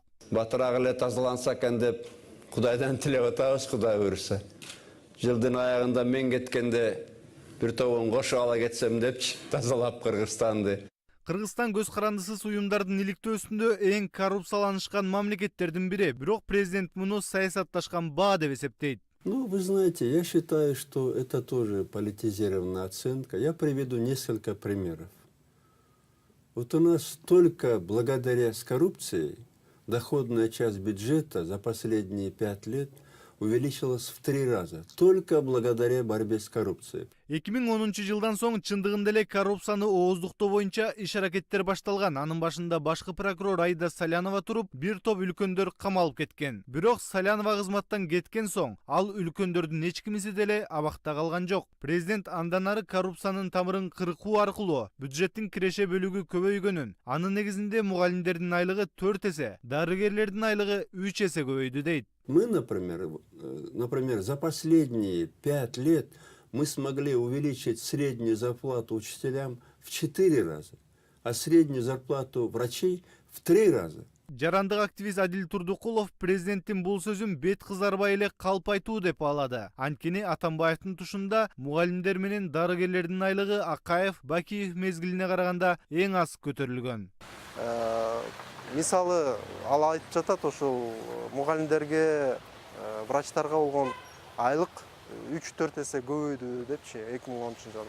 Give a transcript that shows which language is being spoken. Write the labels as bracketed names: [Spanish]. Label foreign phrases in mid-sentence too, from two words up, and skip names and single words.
[Kyrgyz] Батыраак эле тазаланса экен деп Кудайдан тилеп атабыз, Кудай буйруса. Жылдын аягында мен кеткенде бир тобун кошо ала кетсем депчи тазалап Кыргызстанды. Кыргызстан көз карандысыз уюмдардын иликтөөсүндө эң коррупцияланышкан мамлекеттердин бири, бирок президент муну саясатташкан баа деп эсептейт. [Russian] Ну, вы знаете, я считаю, что это тоже политизированная оценка. Я приведу несколько примеров. Вот у нас только благодаря с коррупцией доходная часть бюджета за последние 5 лет увеличилась в 3 раза. Только благодаря борьбе с коррупцией. [Kyrgyz] 2010 жылдан соң чындыгында эле коррупцияны ооздуктоо боюнча иш аракеттер башталган. Анын башында башкы прокурор Айда Салянова туруп, бир топ үлкөндөр камалып кеткен. Бирок Салянова кызматтан кеткен соң, ал үлкөндөрдүн эч кимиси деле абакта калган жок. Президент андан ары коррупциянын тамырын кыркуу аркылуу бюджеттин киреше бөлүгү көбөйгөнүн, анын негизинде мугалимдердин айлыгы 4 эсе, дарыгерлердин айлыгы 3 эсе көбөйдү дейт. [Russian] Мы, например, за последние 5 лет мы смогли увеличить среднюю зарплату учителям в 4 раза, а среднюю зарплату врачей в 3 раза. [Kyrgyz] Жарандык активист Адил Турдукулов президенттин бул сөзүн бет кызарбай эле калп айтуу деп баалады. Анткени Атамбаевдин тушунда мугалимдер менен дарыгерлердин айлыгы Акаев, Бакиев мезгилине караганда эң аз көтөрүлгөн. Мисалы, ал айтып жатат, ошол мугалимдерге, врачтарга болгон айлык 3-4 эсе көбөйдү депчи 2013 жылы.